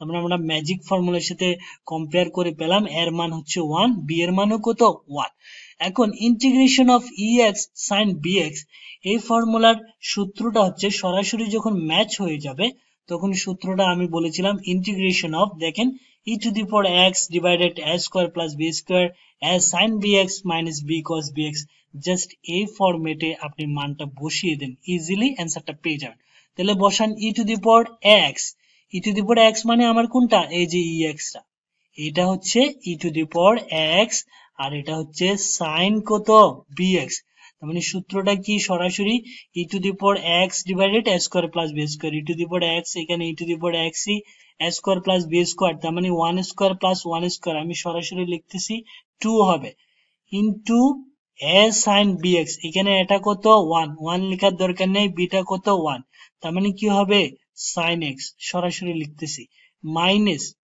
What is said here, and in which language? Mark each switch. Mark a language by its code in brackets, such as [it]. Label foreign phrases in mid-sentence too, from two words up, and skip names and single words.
[bn] তার মানে আমরা [en] magic formular [bn] সাথে কম্পেয়ার করে পেলাম এর মান হচ্ছে 1, বি এর মানও কত 1। এখন [en] integration of x sine bx, [bn] এই ফর্মুলার সূত্রটা হচ্ছে সরাসরি যখন ম্যাচ হয়ে যাবে তখন সূত্রটা আমি বলেছিলাম [en] integration of, [bn] দেখেন [en] e to the power x divided a square plus b square as sin bx minus b cos bx। [bn] জাস্ট এই ফরম্যাটে আপনি মানটা বসিয়ে দেন, ইজিলি অ্যান্সারটা পেয়ে যাবেন। তাহলে বসান [en] e to the power x, e to the power x [bn] মানে আমার কোনটা, এই যে ex টা, এটা হচ্ছে [en] e to the power x [bn] আর এটা হচ্ছে sin কত bx। তার মানে সূত্রটা কি, সরাসরি [en] e to the power x divided a square plus b square, e to the power x [bn] এখানে [en] e to the power x a square plus b square, [bn] তার মানে [en] 1 square plus 1 square [bn] আমি সরাসরি লিখতেছি 2 হবে, ইনটু [en] a sin bx, [bn] এখানে এটা কত 1, 1 লেখার দরকার নেই, বিটা কত 1, তার মানে কি হবে [en] sin x, [bn] সরাসরি লিখতেছি, মাইনাস